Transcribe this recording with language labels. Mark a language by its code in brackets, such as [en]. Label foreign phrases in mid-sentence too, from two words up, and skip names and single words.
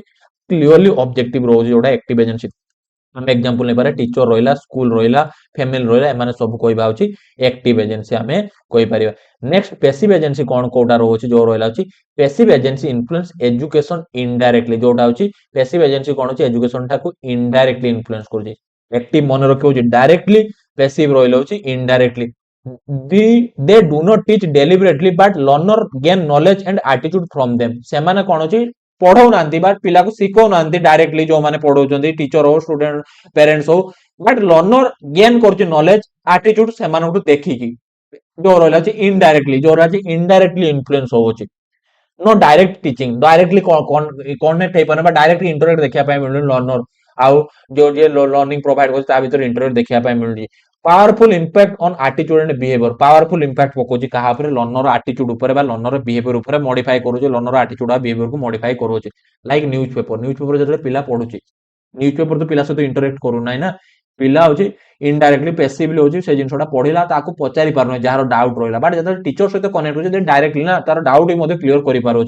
[en] clearly objective [or] ରହୁଛି ଯୋଉଟା [en] active agency. [or] ଆମେ ଏକ୍ସାମ୍ପଲ ନେଇପାରିବା ଟିଚର ରହିଲା, ସ୍କୁଲ ରହିଲା, ଫ୍ୟାମିଲି ରହିଲା, ଏମାନେ ସବୁ କହିବା ହଉଛି [en] active agency [or] ଆମେ କହିପାରିବା। [en] next passive agency [or] କଣ କୋଉଟା ରହୁଛି, ଯୋଉ ରହିଲା ହଉଛି [en] passive agency influence education indirectly, [or] ଯୋଉଟା ହଉଛି [en] passive agency [or] କଣ ହଉଛି ଏଜୁକେସନ ଟାକୁ [en] indirectly influence [or] କରୁଛି। ଆକ୍ଟିଭ ମନେ ରଖିବ ହଉଛି ଡାଇରେକ୍ଟଲି, ପେସିଭ ରହିଲା ହଉଛି ଇନଡାଇରେକ୍ଟଲି। [en] They do not teach deliberately but learner gain knowledge and attitude from them, [or] ସେମାନେ କଣ ହଉଛି ପଢଉନାହାନ୍ତି ବା ପିଲାକୁ ଶିଖଉନାହାନ୍ତି ଡାଇରେକ୍ଟଲି, ଯୋଉମାନେ ପଢଉଛନ୍ତି ଟିଚର ହଉ, [en] student, parents [or] ହଉ, [en] but learner gain [or] କରୁଛି [en] knowledge, attitude [or] ସେମାନଙ୍କଠୁ ଦେଖିକି। ଯୋଉ ରହିଲା ଅଛି ଇନଡାଇରେକ୍ଟଲି, ଯୋଉଟା ଅଛି [en] indirectly influence [or] ହଉଛି। [en] no direct teaching, directly connect [or] ହେଇପାରେ ବା [en] directly interact [or] ଦେଖିବା ପାଇଁ ମିଳୁନି ଲର୍ନର, ଆଉ ଯୋଉ ଯିଏ [en] learning provide [or] କରୁଛି ତା ଭିତରେ ଇଣ୍ଟରାକ୍ଟ ଦେଖିବା ପାଇଁ ମିଳୁନି। [en] powerful impact on attitude and behaviour, powerful impact [or] ପକଉଛି କାହା ଉପରେ, [en] learner attitude [or] ଉପରେ ବା [en] learner behaviour [or] ଉପରେ ମଡିଫାଏ କରୁଛି, [en] learner attitude [or] ଆଉ ବିହେଭିୟରକୁ ମଡିଫାଏ କରୁଛି। [en] like news paper, news paper [or] ଯେତେବେଳେ ପିଲା ପଢୁଛି, [en] news paper [or] ତ ପିଲା ସହିତ ଇଣ୍ଟରାକ୍ଟ କରୁନାହିଁ ନା, ପିଲା ହଉଛି [en] indirectly passively [or] ହଉଛି ସେ ଜିନିଷଟା ପଢିଲା, ତାକୁ ପଚାରି ପାରୁନି ଯାହାର ଡାଉଟ ରହିଲା, ବଟ୍ ଯେତେବେଳେ ଟିଚର ସହିତ କନେକ୍ଟ ହଉଛି ଡାଇରେକ୍ଟଲି ନା ତାର ଡାଉଟ ବି ମଧ୍ୟ କ୍ଲିୟର କରିପାରୁଛି।